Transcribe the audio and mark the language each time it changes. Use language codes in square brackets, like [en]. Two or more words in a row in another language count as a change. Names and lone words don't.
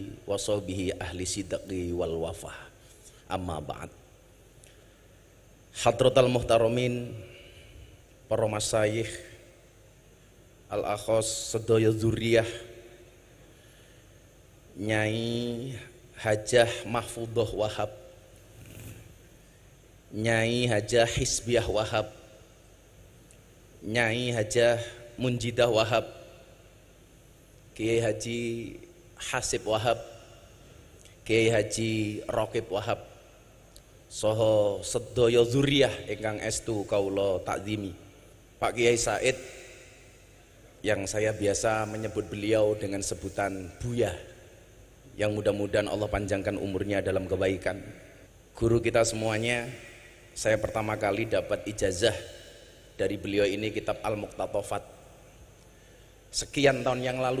[ar] وصحبه أهل الصدق والوفاء. أما بعد. حضرة المحترمين, [jv] para masyayikh, al-akhos sedaya dzurriyah, Nyai Hajah Mahfudzoh Wahab, Nyai Hajah Hisbiah Wahab, [id] Nyai Hajah Munjidah Wahab, Kiai Haji Hasib Wahab, Kiai Haji Raqib Wahab, [jv] saha sedaya dzurriyah ingkang estu kaula takzimi, [id] Pak Kiai Said yang saya biasa menyebut beliau dengan sebutan Buya, yang mudah-mudahan Allah panjangkan umurnya dalam kebaikan. Guru kita semuanya, saya pertama kali dapat ijazah dari beliau ini kitab Al-Muqtatafat sekian tahun yang lalu.